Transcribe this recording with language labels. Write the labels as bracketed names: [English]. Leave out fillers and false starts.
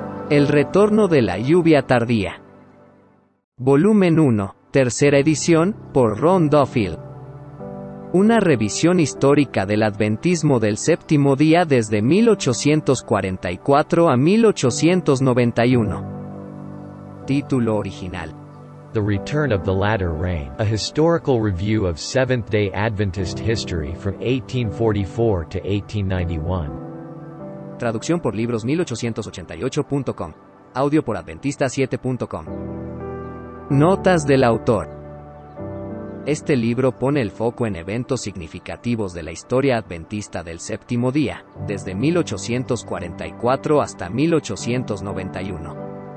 [Spanish] El retorno de la lluvia tardía. Volumen 1, tercera edición, por Ron Duffield. Una revisión histórica del adventismo del séptimo día desde 1844 a 1891. Título original: [English] The Return of the Latter Rain, a historical review of Seventh-day Adventist history from 1844 to 1891. [Spanish] Traducción por libros 1888.com. Audio por adventista7.com. Notas del autor. Este libro pone el foco en eventos significativos de la historia adventista del séptimo día, desde 1844 hasta 1891.